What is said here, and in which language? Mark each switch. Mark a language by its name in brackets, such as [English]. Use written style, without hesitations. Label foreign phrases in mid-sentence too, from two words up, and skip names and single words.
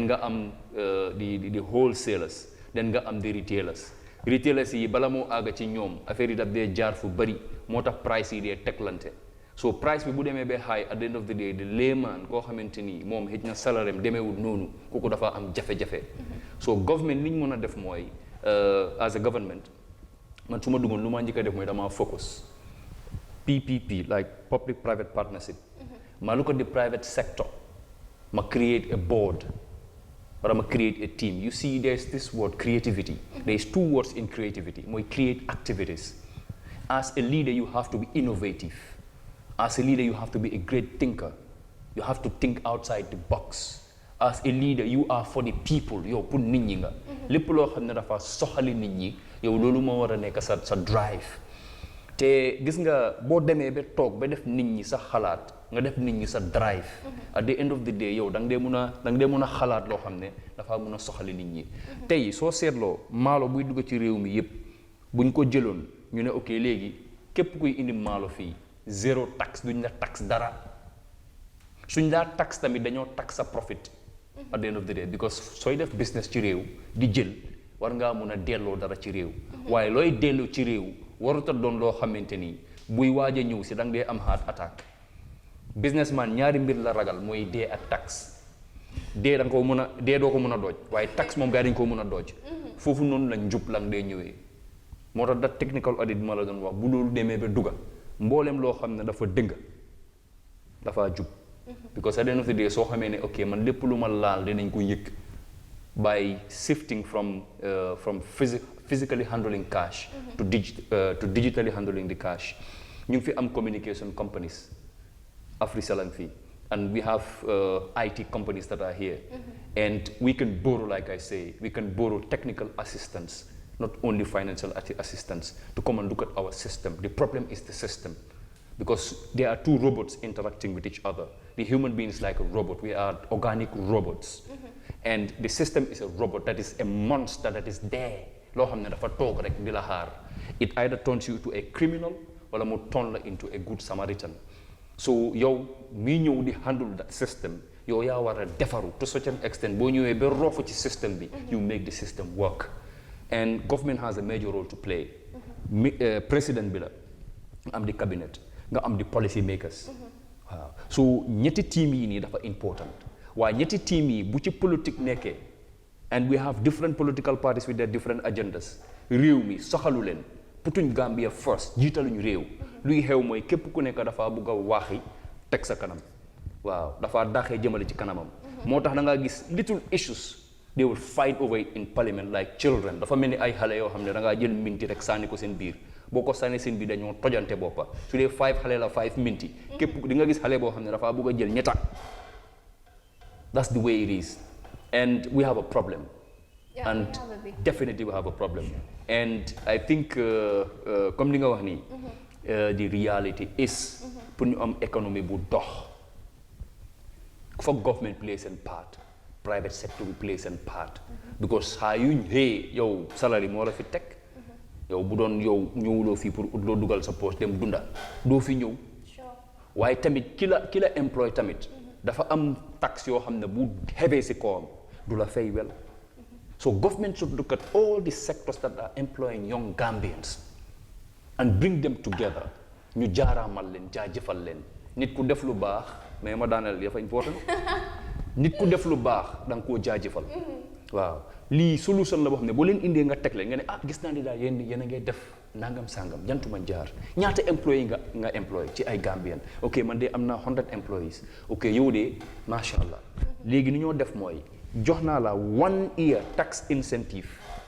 [Wolof] nga am [English] the wholesalers [Wolof] then nga am [English] the retailers [Wolof] yi bala moo àgga ci ñoom affaire yi daf dee jaar fu bari moo tax price yi dee teglante so price bi bu demee ba high [English] at the end of the day the layman [Wolof] koo xamante ni moom xëj na salaire am demeewul noonu kooku dafa am jafe-jafe [English] so government [Wolof] li ñu mën a def mooy [English] as a government man [Wolof] su ma duggoon lu ma njëkk a def mooy dama focus [English] PPP like public private partnership ma look at the private sector ma create a board or ma create a team you see there's this word creativity there's two words in creativity mooy create activities as a leader you have to be innovative as a leader you have to be a great thinker you have to think outside the box as a leader you are for the people yow [Wolof] pour nit ñi nga lépp loo xam ne dafa soxali nit ñi yow loolu moo war a nekk sa drive te gis nga boo demee ba toog ba def nit ñi sa xalaat nga def nit ñi sa drive [English] at the end of the day [Wolof] yow da nga dee mun a xalaat loo xam ne dafa mun a soxali nit ñi tey soo seetloo maalo buy dugg ci réew mi yépp buñ ko jëloon ñu ne ok léegi képp kuy indi maalo fii zéro taxe duñ la taxe dara suñ laa taxe tamit dañoo taxe sa profit [English] at the end of the day [Wolof] because sooy def business ci réew di jël war ngaa mun a delloo dara ci réew waaye looy delloo ci réew waruta doon loo xamante ni buy waaj a ñëw si da nga dee am [English] heart attack [Wolof] businessman ñaari mbir la ragal mooy dee ak taxe dee da nga ko mën a dee doo ko mën a dooj waaye taxe moom gaa dañ ko mën a dooj foofu noonu la njub la nga dee ñëwee moo tax da [English] technical audit [Wolof] bi ma la doon wax bu loolu demee ba dugga mboolem loo xam ne dafa dëng dafa jub [English] because at the end of the day [Wolof] soo xamee ne ok man lépp lu ma laal dinañ ko yëg [English] by shifting from physically handling cash to digitally handling the cash [Wolof] ñu ngi fi am [English] communication companies Afrisalang fii and we have IT companies that are here and we can borrow like I say we can borrow technical assistance not only financial assistance to come and look at our system. The problem is the system because there are two robots interacting with each other. The human being is like a robot. We are organic robots. And the system is a robot that is a monster that is there. It either turns you into a criminal or mu turn you into a good Samaritan. [Wolof] So yow mi ñëw di [English] handle that system [Wolof] yow yaa war a defaru [English] to such an extent [Wolof] boo ñëwee ba rofu ci system bi [English] you make the system work. And government has a major role to play. [Wolof] President bi la am di cabinet nga am di [English] policy makers. [Wolof] Waaw so ñetti team yi nii dafa important waaye ñetti team yi bu ci politique nekkee [English] and we have different political parties with their different agendas [Wolof] réew mi soxalu leen putuñ [English] Gambia first [Wolof] jiitaluñu réew luy xew mooy képp ku nekk dafa bugg a waaxi teg sa kanam waaw dafa daxee jëmale ci kanamam moo tax da ngaa gis [English] little issues they will fight over it in parliament like children [Wolof] dafa mel ni ay xale yoo xam ne da ngaa jël minti rek sànni ko seen biir boo ko sànni seen biir dañoo tojante boppa su dee 5 xale la 5 minti képp di nga gis xale boo xam ne dafa bugg a jël ñetta [English] that's the way it is and we have a problem and definitely we have a problem and I think [Wolof] comme li nga wax nii [English] the reality is [Wolof] pour ñu am économie bu dox foog [English] government play [Wolof] seen part [English] private sector will play [Wolof] seen part because saa yuñ xëy yow salary moo la fi teg yow bu doon yow ñëwuloo fii pour ut loo dugal sa poche dem dunda doo fi ñëw waaye tamit ki la employ tamit dafa am tax yoo xam ne bu xebee si kawam du la fay wel [English] so government should look at all the sectors that are employing young Gambians and bring them together [Wolof] ñu jaaraamal leen jaajëfal leen nit ku def lu baax mais ma daaneel dafa important nit ku def lu baax da nga koo jaajëfal waaw lii solution la boo xam ne boo leen indee nga teg leen nga ne ah gis naa ni daal yéen a ngay def nangam sangam jantuma jaar ñaata employé nga employé ci ay Gambian ok man de am naa 100 employees ok yow de [Arabic] ما شاء الله [Wolof] léegi ni ñoo def mooy jox naa la 1 [English] year tax incentive